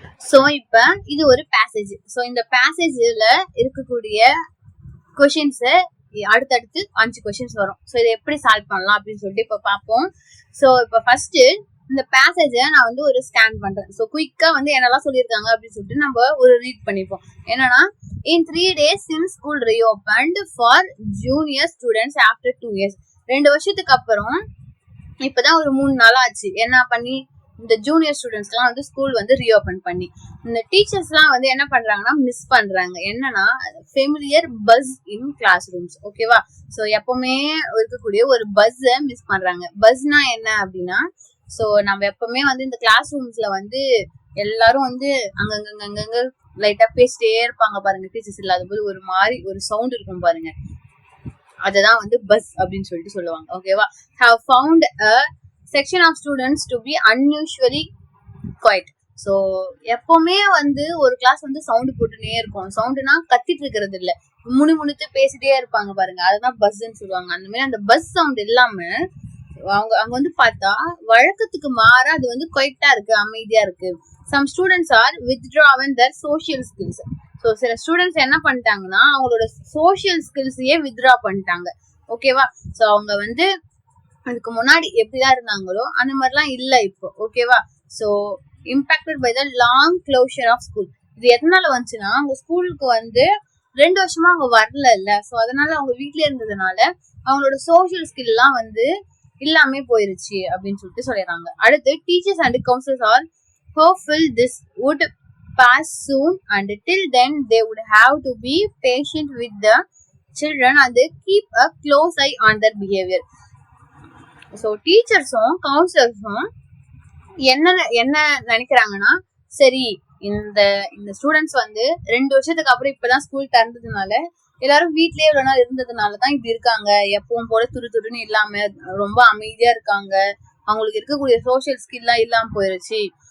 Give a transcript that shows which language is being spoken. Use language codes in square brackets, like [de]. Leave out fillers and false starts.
[ta] So இப்ப இது ஒரு பேசேஜ். சோ இந்த பேசேஜ்ல இருக்கக்கூடிய கொஸ்டின்ஸ் அடுத்தடுத்து 5 கொஸ்டின்ஸ் வரும். சோ இதை எப்படி சால்வ் பண்ணலாம் அப்படின்னு சொல்லிட்டு இப்ப பார்ப்போம். சோ இப்ப ஃபர்ஸ்ட் இந்த பேசேஜை நான் ஒரு ஸ்கேன் பண்றேன். ஸோ குயிக்கா என்னெல்லாம் சொல்லியிருக்காங்க அப்படின்னு சொல்லிட்டு நம்ம ஒரு ரீட் பண்ணிப்போம். [en] என்னன்னா, in 3 days since school reopened for junior students after 2 years. [ta] 2 வருஷத்துக்கு அப்புறம் இப்பதான் ஒரு 3 நாள் ஆச்சு. என்ன பண்ணி இந்த ஜூனியர் ஸ்டூடெண்ட்ஸ்லாம் ஸ்கூல் ரீஓபன் பண்ணி இந்த டீச்சர்ஸ்லாம் என்ன பண்றாங்கன்னா மிஸ் பண்றாங்க. [en] என்னன்னா, familiar faces in class rooms. ஓகேவா? [ta] ஸோ எப்பவுமே இருக்கக்கூடிய ஒரு பஸ்ஸை மிஸ் பண்றாங்க. பஸ்னா என்ன அப்படின்னா, ஸோ நம்ம எப்பவுமே இந்த கிளாஸ் ரூம்ஸ்ல எல்லாரும் அங்கங்க லைட்டா பேசிட்டே இருப்பாங்க பாருங்க. டீச்சர்ஸ் இல்லாத போது ஒரு மாதிரி ஒரு சவுண்ட் இருக்கும் பாருங்க, அததான் பஸ் அப்படின்னு சொல்லிட்டு சொல்லுவாங்க. ஓகேவா? [en] have found a section of students to be unusually quiet. [ta] So எப்பவுமே ஒரு கிளாஸ் சவுண்ட் போட்டுனே இருக்கும். சவுண்டுனா கத்திட்டு இருக்கிறது இல்ல, முணுமுணுத்து பேசிட்டே இருப்பாங்க பாருங்க, அதுதான் பஸ்ன்னு சொல்லுவாங்க. அந்த மாதிரி அந்த பஸ் சவுண்ட் இல்லாம அங்க வந்து பார்த்தா வழக்கத்துக்கு மாற அது வந்து குவைட்டா இருக்கு, அமைதியா இருக்கு. [en] Some students are withdrawn their social skills. [ta] So சில ஸ்டூடெண்ட்ஸ் என்ன பண்ணிட்டாங்கன்னா அவங்களோட சோஷியல் ஸ்கில்ஸையே வித்ட்ரா பண்ணிட்டாங்க. ஓகேவா? ஸோ அவங்க வந்து அதுக்கு முன்னாடி எப்படிதான் இருந்தாங்களோ அந்த மாதிரிலாம் இல்லை இப்போ. ஓகேவா? So [en] Impacted by the long closure of school. [ta] இது எதனால வந்துச்சுன்னா அவங்க ஸ்கூலுக்கு வந்து 2 வருஷமா அவங்க வரல இல்ல. ஸோ அதனால அவங்க வீட்லயே இருந்ததுனால அவங்களோட சோஷியல் ஸ்கில் எல்லாம் வந்து இல்லாமே போயிருச்சு அப்படின்னு சொல்லிட்டு சொல்லிடுறாங்க. [en] அடுத்து teachers and counsellors are hopeful this would pass soon and till then they would have to be patient with the children and keep a close eye on their behavior. [ta] So டீச்சர்ஸும் கவுன்சிலர்ஸும் என்ன நினைக்கிறாங்கன்னா, சரி இந்த ஸ்டூடெண்ட்ஸ் வந்து 2 வருஷத்துக்கு அப்புறம் இப்பதான் school திறந்ததுனால எல்லாரும் வீட்லயே இவ்வளவு நாள் இருந்ததுனாலதான் இப்படி இருக்காங்க. எப்பவும் போல துருன்னு இல்லாம ரொம்ப அமைதியா இருக்காங்க. அவங்களுக்கு இருக்கக்கூடிய சோசியல் ஸ்கில்லாம் இல்லாம போயிருச்சு.